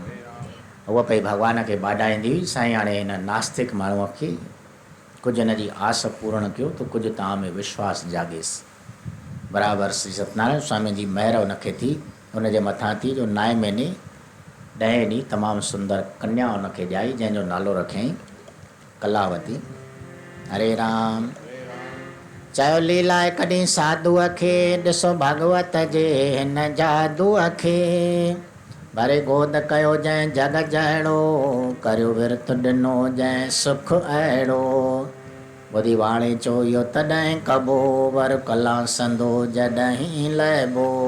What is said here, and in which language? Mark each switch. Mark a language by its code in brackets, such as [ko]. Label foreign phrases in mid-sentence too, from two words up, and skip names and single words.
[sd] उहा पई भॻवान खे बाॾाईंदी हुई, साईं हाणे हिन नास्तिक माण्हूअ खे कुझु हिन जी आस पूर्ण कयो त कुझु तव्हां में विश्वास जागेसि। बराबरि श्री सत्यनारायण स्वामी जी महिर हुनखे थी, हुनजे मथां थी, जो 9 महीने 10 ॾींहुं तमामु सुंदर कन्या हुनखे ॼाई, जंहिंजो नालो रखियईं कलावती। हरे राम। चयो लीला कॾहिं साधुअ खे, ॾिसो भागवत जे हिन जादूअ खे। भरे गोद कयो जंहिं जग जहिड़ो, करियो विर्त ॾिनो जंहिं सुख अहिड़ो। ॿुधी वाणी चो इहो तॾहिं कबो, वर कला संदो जॾहिं लहिबो।